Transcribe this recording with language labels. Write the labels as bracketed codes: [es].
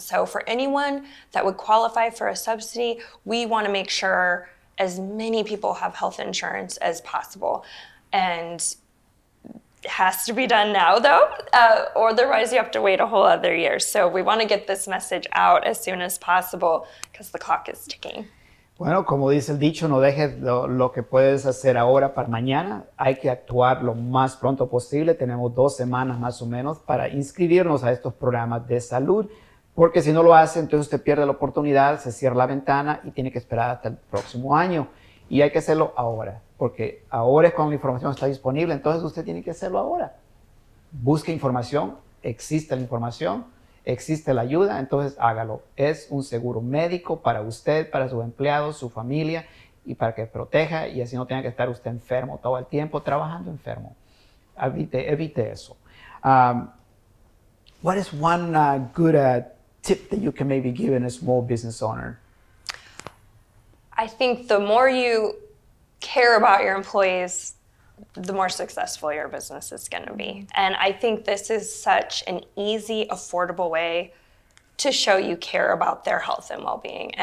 [en] So for anyone that would qualify for a subsidy, we want to make sure as many people have health insurance as possible. And it has to be done now though, or otherwise you have to wait a whole other year. So we want to get this message out as soon as possible because the clock is ticking. [es] Bueno, como dice el dicho, no dejes lo que puedes hacer ahora para mañana. Hay que actuar lo más pronto posible. Tenemos 2 semanas más o menos para inscribirnos a estos programas de salud, porque si no lo hace, entonces usted pierde la oportunidad, se cierra la ventana y tiene que esperar hasta el próximo año. Y hay que hacerlo ahora, porque ahora es cuando la información está disponible, entonces usted tiene que hacerlo ahora. Busque información, existe la información, existe la ayuda, entonces hágalo. Es un seguro médico para usted, para sus empleados, su familia y para que proteja y así no tenga que estar usted enfermo todo el tiempo, trabajando enfermo. Evite eso. [en] What is one good tip that you can maybe give in a small business owner? I think the more you care about your employees, the more successful your business is going to be. And I think this is such an easy, affordable way to show you care about their health and well-being.